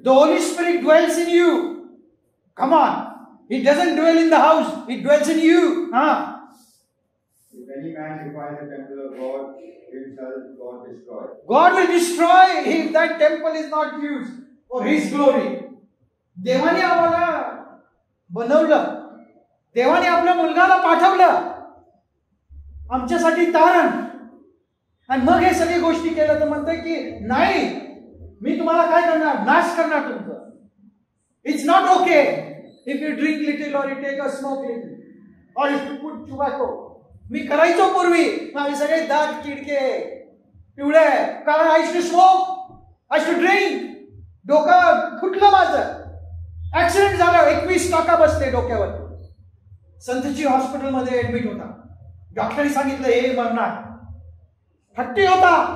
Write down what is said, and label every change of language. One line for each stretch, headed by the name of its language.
English: The Holy Spirit dwells in you. Come on. He doesn't dwell in the house. He dwells in you. If any man defile the temple of God, him shall God destroy. God will destroy if that temple is not used for His glory.
Marathi: देवाने आम्हाला बनवलं. देवाने आपल्या मुलगाला पाठवलं आमच्यासाठी तारण. आणि मग हे सगळी गोष्टी केल्या तर म्हणतंय की नाही, मी तुम्हाला काय करणार? नाश करणार तुमचं.
English: It's not okay if you drink little और you take a smoke little और if you put tobacco.
Marathi: मी करायचो पूर्वी, माझे सगळे दात किडके पिवळे, कारण
English: I to smoke, I to drink.
Marathi: डोकं फुटलं माझं, ऍक्सिडेंट झाला, 21 टाका बसते डोक्यावर. संतजी हॉस्पिटलमध्ये ऍडमिट होता. डॉक्टरने सांगितलं हे मरणार. हट्टी होता.